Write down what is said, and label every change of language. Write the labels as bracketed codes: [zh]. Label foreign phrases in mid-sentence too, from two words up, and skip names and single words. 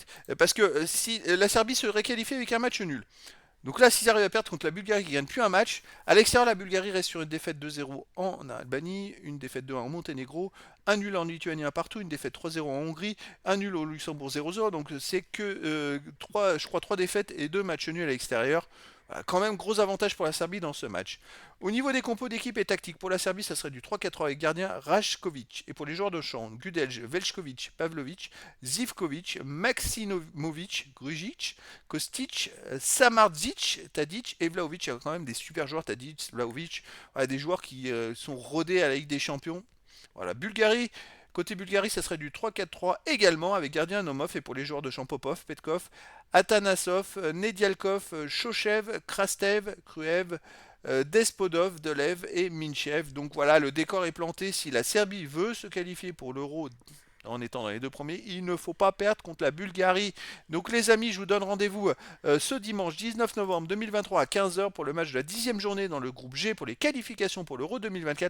[fr] Parce que si la Serbie serait qualifiée avec un match nul, donc là, s'ils arrivent à perdre contre la Bulgarie qui gagne plus un match, à l'extérieur, la Bulgarie reste sur une défaite 2-0 en Albanie, une défaite 2-1 au Monténégro, un nul en Lituanie, un partout, une défaite 3-0 en Hongrie, un nul au Luxembourg 0-0. Donc c'est que 3, je crois 3 défaites et 2 matchs nuls à l'extérieur. Voilà, quand même gros avantage pour la Serbie dans ce match. Au niveau des compos d'équipe et tactique, pour la Serbie, ça serait du 3-4-3 avec gardien Rajkovic. Et pour les joueurs de champ, Gudelj, Veljkovic, Pavlovic, Zivkovic, Maksimovic, Grujic, Kostic, Samardzic, Tadic et Vlahovic. Il y a quand même des super joueurs, Tadic, Vlahovic. Voilà, des joueurs qui sont rodés à la Ligue des Champions. Voilà, Bulgarie. Côté Bulgarie, ça serait du 3-4-3 également avec gardien Nomov et pour les joueurs de champ Popov, Petkov, Atanasov, Nedialkov, Shochev, Krastev, Kruev, Despodov, Delev et Minchev. Donc voilà, le décor est planté. Si la Serbie veut se qualifier pour l'Euro en étant dans les deux premiers, il ne faut pas perdre contre la Bulgarie. Donc les amis, je vous donne rendez-vous ce dimanche 19 novembre 2023 à 15 heures pour le match de la 10e journée dans le groupe G pour les qualifications pour l'Euro 2024.